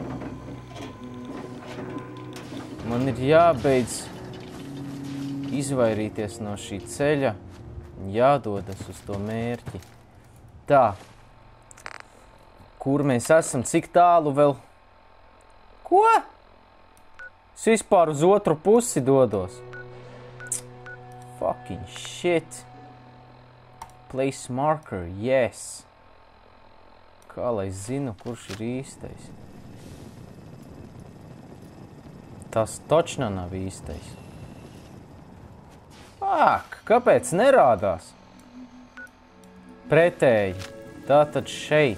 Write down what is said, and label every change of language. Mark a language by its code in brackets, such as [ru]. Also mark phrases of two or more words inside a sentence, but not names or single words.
[lv] Man ir jābeidz izvairīties no šī ceļa un jādodas uz to mērķi. Tā. Kur mēs esam? Cik tālu vēl? Ko? Es vispār uz otru pusi dodos. [en] Fucking shit. Place marker, yes. [lv] Kā lai zinu, kurš ir īstais? Tas točna nav īstais. Ak, kāpēc nerādās? Pretēji. Tātad šeit.